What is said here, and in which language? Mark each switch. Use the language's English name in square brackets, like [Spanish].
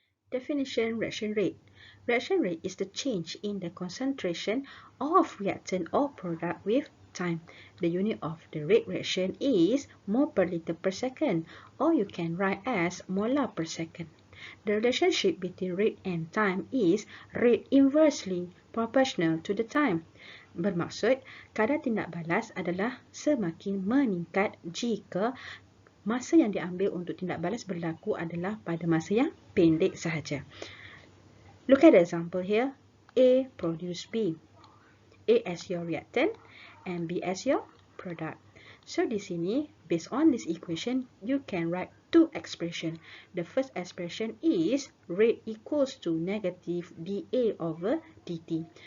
[English] Definition: reaction rate. Reaction rate is the change in the concentration of reactant or product with time. The unit of the rate reaction is mole per liter per second, or you can write as molar per second. The relationship between rate and time is rate inversely proportional to the time. [Malay] Bermaksud, kadar tindak balas adalah semakin meningkat jika masa yang diambil untuk tindak balas berlaku adalah pada masa yang pendek sahaja. [English] Look at the example here. A produce B. A as your reactant and B as your product. So [Malay] di sini, [English] based on this equation, you can write two expressions. The first expression is rate equals to negative dA over dt.